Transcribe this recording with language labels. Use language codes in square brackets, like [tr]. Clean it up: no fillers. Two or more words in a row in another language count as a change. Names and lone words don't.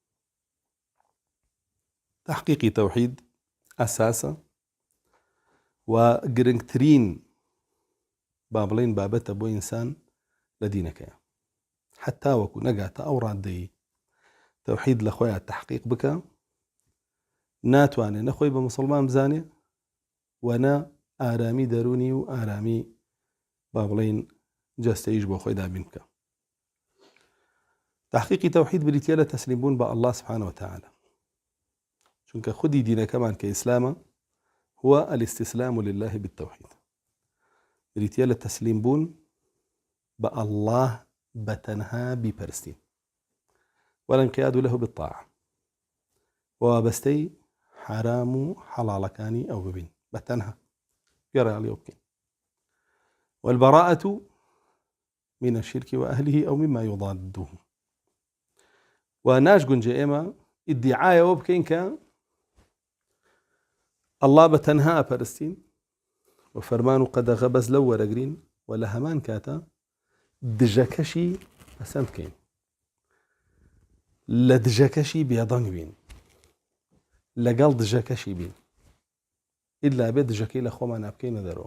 [ckb] تحقیقی تەوحید ئەساسە و گرنگترین با بڵێن بابەتە بۆ ئینسان لە دینەکەیە، حتا وەکو نەگاتە ئەو ڕادەی تەوحید لە خۆیان تحقیق بکە، ناتوانێ نەخۆی بە مسلمان بزانێ وەنا ئارامی دەرونی و ئارامی با بڵێن جەستەیش بۆ خۆی دابین بکە. تحقیقی تەوحید بریتە لە تەسلیم بوون بە [ar] الله سبحانه وتعالى، [ckb] چونکە خودی دینەکەمان کە ئیسلامە [ar] هو الاستسلام لله بالتوحيد، [ckb] بریتە لە تەسلیم بوون بە الله بەتەنها بیپەرستین [ar] والانقياد له بالطاعة، [ckb] وابەستەی حرام و حەڵاڵەکانی ئەو ببین بەتەنها گەڕێ لێ بکەین. [ar] والبراءة من الشرك وأهله أو مما يضاده، [ckb] وناش گونجێ ئێمە ئیدعایەوە بکەین کە الله بەتەنها ئەپەرستین و فەرمان و قەدەغە بەس لەو وەرەگرین و لە هەمان کاتە دژەکەشی پەسەند بکەین، لە دژەکەشی بێدەنگ بین، لەگەڵ دژەکەشی بین، ئیلا بێت دژەکەی لە خۆمان نابکەینە دەرەوە.